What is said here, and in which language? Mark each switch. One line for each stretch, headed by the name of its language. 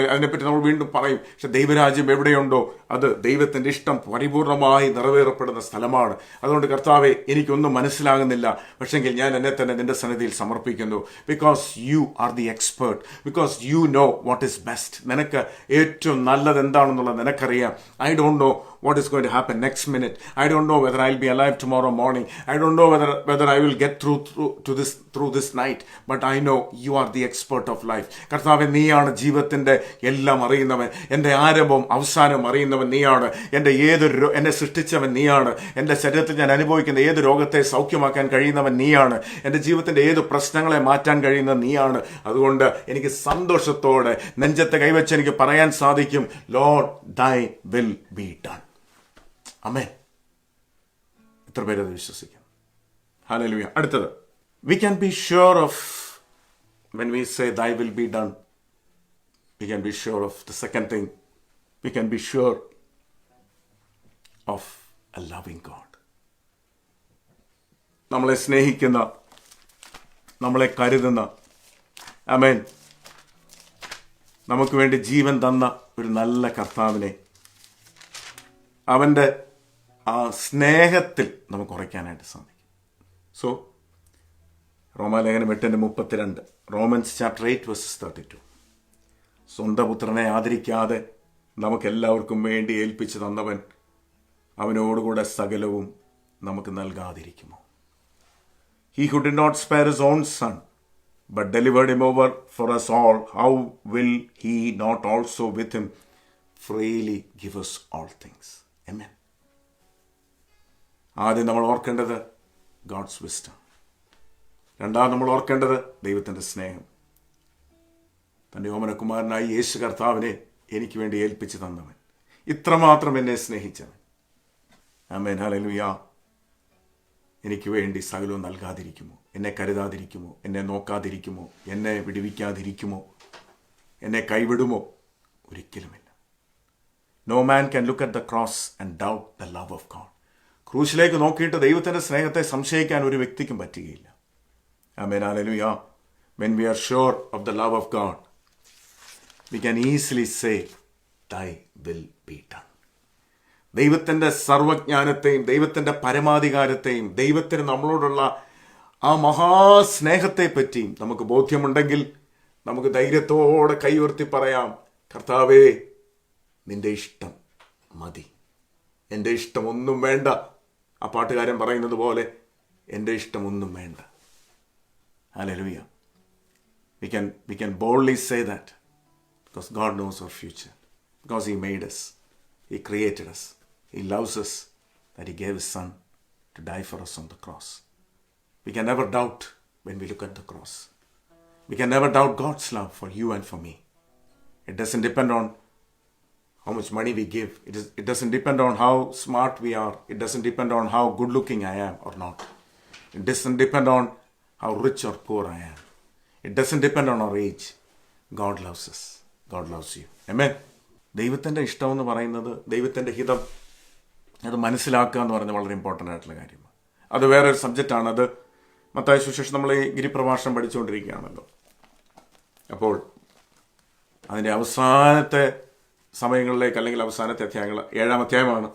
Malayalam: അതിനെപ്പറ്റി നമ്മൾ വീണ്ടും പറയും. പക്ഷെ ദൈവരാജ്യം എവിടെയുണ്ടോ അത് ദൈവത്തിൻ്റെ ഇഷ്ടം പരിപൂർണമായി നിറവേറപ്പെടുന്ന സ്ഥലമാണ്. അതുകൊണ്ട് കർത്താവെ, എനിക്കൊന്നും മനസ്സിലാകുന്നില്ല, പക്ഷെങ്കിൽ ഞാൻ എന്നെ തന്നെ നിന്റെ സന്നിധിയിൽ സമർപ്പിക്കുന്നു.
English: Because you are the expert, because you know what is best.
Malayalam: നിനക്ക് ഏറ്റവും നല്ലത് എന്താണെന്നുള്ളത് നിനക്കറിയാം.
English: I don't know what is going to happen next minute. I don't know whether I'll be alive tomorrow morning. I don't know whether I will get through this night. But I know you are the expert of life.
Malayalam: കർത്താവേ, നീയാണ് ജീവിതത്തിൻ്റെ എല്ലാം അറിയുന്നവൻ. എൻ്റെ ആരംഭവും അവസാനവും അറിയുന്നവൻ നീയാണ്. എന്നെ സൃഷ്ടിച്ചവൻ നീയാണ്. എൻ്റെ ശരീരത്തിൽ ഞാൻ അനുഭവിക്കുന്ന ഏത് രോഗത്തെ സൗഖ്യമാക്കാൻ കഴിയുന്നവൻ നീയാണ്. എൻ്റെ ജീവിതത്തിൻ്റെ ഏത് പ്രശ്നങ്ങളെ മാറ്റാൻ കഴിയുന്ന നീയാണ്. അതുകൊണ്ട് എനിക്ക് സന്തോഷത്തോടെ നെഞ്ചത്തെ കൈവച്ച് എനിക്ക് പറയാൻ സാധിക്കും, Lord,
English: thy will be done.
Malayalam: ആമേൻ. എത്ര പേരത് വിശ്വസിക്കും? ഹല്ലേലൂയ.
English: അടുത്തത്, we can be sure of, when we say thy will be done, we can be sure of the second thing. We can be sure of a loving God.
Malayalam: നമ്മളെ സ്നേഹിക്കുന്ന, നമ്മളെ കരുതുന്ന, ആമേൻ, നമുക്ക് വേണ്ടി ജീവൻ തന്ന ഒരു നല്ല കർത്താവിനെ, അവൻ്റെ ആ സ്നേഹത്തിൽ നമുക്ക് ഉറയ്ക്കാനായിട്ട് സാധിക്കും. സോ റോമാലേഖനം 8:32, റോമൻസ് ചാപ്റ്റർ 8:32. സ്വന്തം പുത്രനെ ആദരിക്കാതെ നമുക്കെല്ലാവർക്കും വേണ്ടി ഏൽപ്പിച്ചു തന്നവൻ അവനോടുകൂടെ സകലവും നമുക്ക് നൽകാതിരിക്കുമോ?
English: He who did not spare his own son, but delivered him over for us all, how will he not also with him freely give us all things? Amen.
Malayalam: ആദ്യം നമ്മൾ ഓർക്കേണ്ടത്
English: God's wisdom.
Malayalam: രണ്ടാമത് നമ്മൾ ഓർക്കേണ്ടത് ദൈവത്തിൻ്റെ സ്നേഹം. തൻ്റെ ഓമനകുമാരനായി യേശു കർത്താവിനെ എനിക്ക് വേണ്ടി ഏൽപ്പിച്ചു തന്നവൻ, ഇത്രമാത്രം എന്നെ സ്നേഹിച്ചവൻ. ആമേൻ. ഹല്ലേലൂയ. എനിക്ക് വേണ്ടി സകലവും നൽകാതിരിക്കുമോ? എന്നെ കരുതാതിരിക്കുമോ? എന്നെ നോക്കാതിരിക്കുമോ? എന്നെ വിടുവിക്കാതിരിക്കുമോ? എന്നെ കൈവിടുമോ? ഒരിക്കലുമില്ല.
English: No man can look at the cross and doubt the love of God.
Malayalam: ക്രൂശിലേക്ക് നോക്കിയിട്ട് ദൈവത്തിൻ്റെ സ്നേഹത്തെ സംശയിക്കാൻ ഒരു വ്യക്തിക്കും പറ്റുകയില്ല. ആമേൻ. Hallelujah.
English: When we are sure of the love of God, we can easily say, thy will be done.
Malayalam: ദൈവത്തിൻ്റെ സർവജ്ഞാനത്തെയും ദൈവത്തിൻ്റെ പരമാധികാരത്തെയും ദൈവത്തിന് നമ്മളോടുള്ള ആ മഹാസ്നേഹത്തെ പറ്റിയും നമുക്ക് ബോധ്യമുണ്ടെങ്കിൽ നമുക്ക് ധൈര്യത്തോടെ കൈ ഉയർത്തി പറയാം, കർത്താവേ, നിന്റെ ഇഷ്ടം മതി, എൻ്റെ ഇഷ്ടം ഒന്നും വേണ്ട. ആ പാട്ടുകാരൻ പറയുന്നത് പോലെ, എൻ്റെ ഇഷ്ടം ഒന്നും വേണ്ട. Hallelujah.
English: We can boldly say that because God knows our future, because He made us, He created us, He loves us, that He gave His Son to die for us on the cross. We can never doubt when we look at the cross. We can never doubt God's love for you and for me. It doesn't depend on how much money we give. It doesn't depend on how smart we are. It doesn't depend on how good looking I am or not. It doesn't depend on how rich or poor I am. It doesn't depend on our age. God loves us. God loves you. Amen.
Malayalam: ദൈവത്തിൻ്റെ ഇഷ്ടം എന്ന് പറയുന്നത്, ദൈവത്തിൻ്റെ ഹിതം അത് മനസ്സിലാക്കുക എന്ന് പറയുന്നത് വളരെ ഇമ്പോർട്ടൻ്റ് ആയിട്ടുള്ള കാര്യമാണ്. അത് വേറൊരു സബ്ജക്റ്റാണ്. അത് മത്തായി സുവിശേഷം നമ്മൾ ഈ ഗിരിപ്രഭാഷണം പഠിച്ചുകൊണ്ടിരിക്കുകയാണല്ലോ. അപ്പോൾ അതിൻ്റെ അവസാനത്തെ സമയങ്ങളിലേക്ക്, അല്ലെങ്കിൽ അവസാനത്തെ അധ്യായങ്ങൾ, 7-ാം അധ്യായമാണ്.